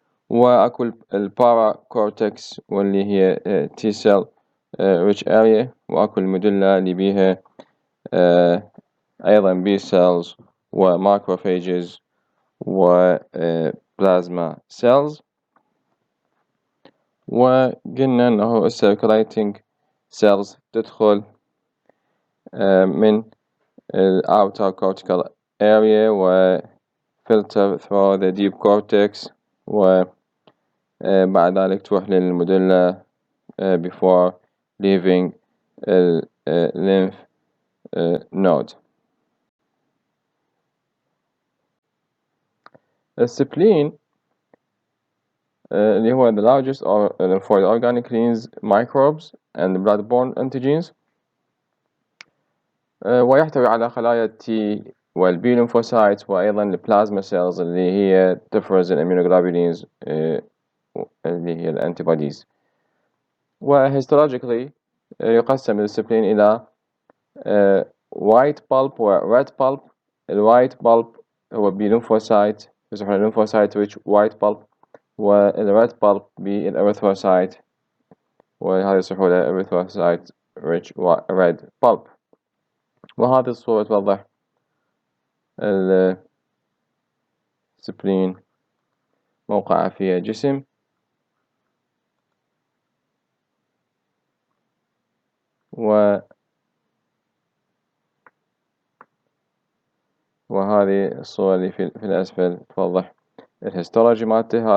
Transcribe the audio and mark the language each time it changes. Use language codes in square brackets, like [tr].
[ar] وأكو البارا كورتكس واللي هي [en] T cell rich area، [ar] وأكو الموديلا اللي بيها أيضا B cells وماكروفاجز وبلازما cells. وقلنا أنه [en] circulating cells [ar] تدخل من [en] outer cortical area و filter through the deep cortex، [ar] وبعد ذلك تروح للمدلة [en] before leaving lymph node. [ar] السبلين اللي هو [en] the largest lymphoid organ cleans microbes and blood-borne antigens، [ar] ويحتوي على خلايا T والبي lymphocytes، وأيضا البلازما cells اللي هي تفرز الاميونوغلوبولينز اللي هي الانتيبوديز. وهيستولوجيكالي يقسم السبلين إلى white pulp و red pulp. الوايت pulp هو B lymphocyte، يسمونه [en] lymphocyte rich white pulp، [ar] والred pulp بالerythrocyte، وهذا يصيحوا [en] erythrocyte rich red pulp. [ar] وهذه الصورة توضح السبلين موقعه في الجسم، وهذه الصورة اللي في الأسفل توضح الهيستولوجي مالته.